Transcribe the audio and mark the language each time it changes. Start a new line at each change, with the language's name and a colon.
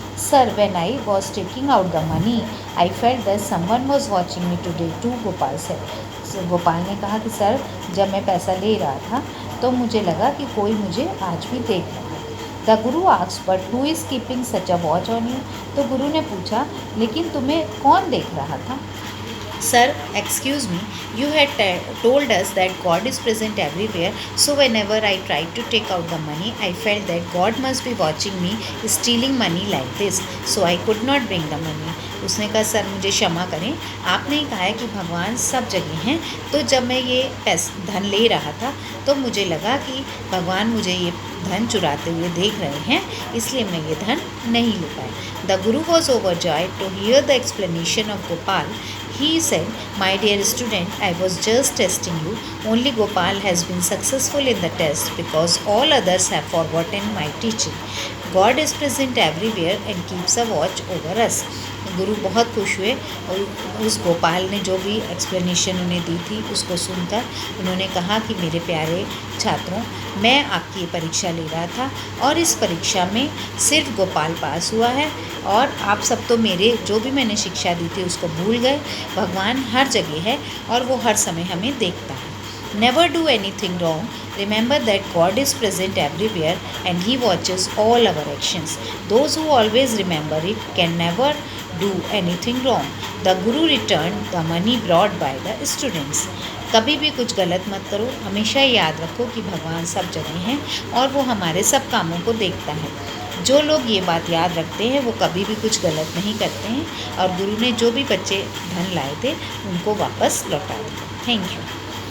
English: Sir, when I was taking out the money, I felt that someone was watching me today too, Gopal said.
Hindi: Gopal ने कहा कि sir, जब मैं पैसा ले रहा था तो मुझे लगा कि कोई मुझे आज भी देख रहा है.
English: The guru asked, but who is keeping such a watch on you?
Hindi: तो गुरु ने पूछा, लेकिन तुम्हें कौन देख रहा था?
English: Sir, excuse me, you had told us that God is present everywhere, so whenever I tried to take out the money, I felt that God must be watching me stealing money like this, so I could not bring the money.
Hindi: उसने कहा sir मुझे क्षमा करें, आपने कहा है कि भगवान सब जगह हैं, तो जब मैं ये धन ले रहा था तो मुझे लगा कि भगवान मुझे ये धन चुराते हुए देख रहे हैं, इसलिए मैं ये धन नहीं ले पाया.
English: The guru was overjoyed to hear the explanation of Gopal. He said, "My dear student, I was just testing you. Only Gopal has been successful in the test because all others have forgotten my teaching. God is present everywhere and keeps a watch over us."
Hindi: गुरु बहुत खुश हुए और उस गोपाल ने जो भी explanation उन्हें दी थी उसको सुनकर उन्होंने कहा कि मेरे प्यारे छात्रों, मैं आपकी ये परीक्षा ले रहा था और इस परीक्षा में सिर्फ गोपाल पास हुआ है और आप सब तो मेरे जो भी मैंने शिक्षा दी थी उसको भूल गए. भगवान हर जगह है और वो हर समय हमें देखता है.
English: Never do anything wrong. Remember that God is present everywhere and He watches all our actions. Those who always remember it can never do anything wrong. The Guru returned the money brought by the students.
Hindi: कभी भी कुछ गलत मत करो, हमेशा याद रखो कि भगवान सब जगह हैं और वो हमारे सब कामों को देखता है. जो लोग ये बात याद रखते हैं वो कभी भी कुछ गलत नहीं करते हैं और गुरु ने जो भी बच्चे धन लाए थे उनको वापस लौटा दिया.
English: Thank you.